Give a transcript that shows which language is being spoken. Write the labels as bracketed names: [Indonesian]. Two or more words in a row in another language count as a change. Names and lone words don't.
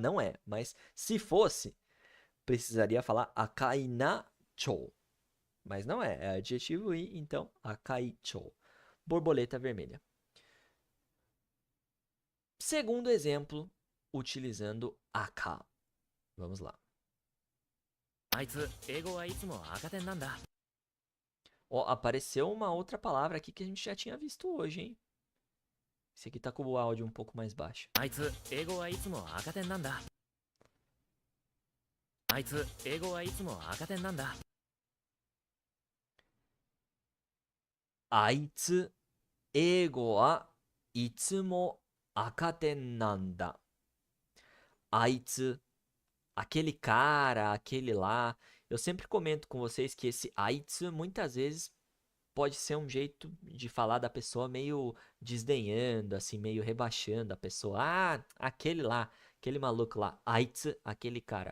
[Portuguese] Não é, mas se fosse, precisaria falar [Japanese] 赤いな蝶. [Portuguese] Mas não é, é adjetivo i, então [Japanese] 赤い蝶. [Portuguese] Borboleta vermelha. Segundo exemplo, utilizando aka. Vamos lá. [Japanese] あいつ英語はいつも赤点なんだ。 [Portuguese] Ó, apareceu uma outra palavra aqui que a gente já tinha visto hoje, hein? Esse aqui tá com o áudio um pouco mais baixo. [Japanese] あいつ英語はいつも赤点なんだ。あいつ英語はいつも赤点なんだ。あいつ英語はいつも赤点なんだ. [Portuguese] Aitsu, aquele cara, aquele lá. Eu sempre comento com vocês que esse aitsu muitas vezes pode ser um jeito de falar da pessoa meio desdenhando, assim, meio rebaixando a pessoa. Ah, aquele lá, aquele maluco lá. Aitsu, aquele cara.